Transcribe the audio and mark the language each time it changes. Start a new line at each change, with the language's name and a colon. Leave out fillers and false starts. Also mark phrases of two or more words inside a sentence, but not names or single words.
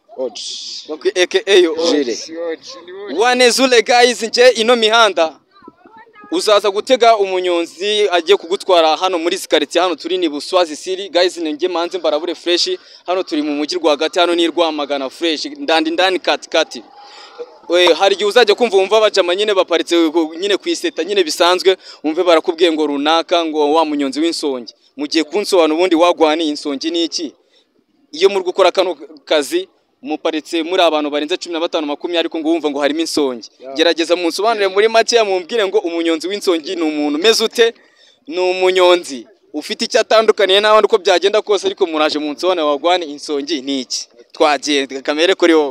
Kinyarwanda: Jire wanezule guys nje ino mihanda uzaza gutega umunyonzi agiye kugutwara hano muri zikariti hano turi ni Buswazi City guys nenge manze mbarabure fresh hano turi mu mujyi rwagati hano ni Rwamagana fresh ndani kati hari igihe uzajya kumva wumva bajama nyine baparitse nyine kwiseta nyine bisanzwe umve barakubwiye ngo runaka ngo wa munyonzi w'insongi mugiye kunsobanura ubundi wagwani insongi n'iki iyo muri gukora kano kazi muparitse muri abantu barenze 15 20 ariko ngo wumva ngo harimo insongi gerageza munsobanurire muri make mumbwire ngo umunyonzi w'insongi ni umuntu meze ute ni umunyonzi ufite icyo atandukaniye n'abandi uko byagenda kose ariko muraje munsobane wagwane insongi ni iki twagenda kamere kuri wowe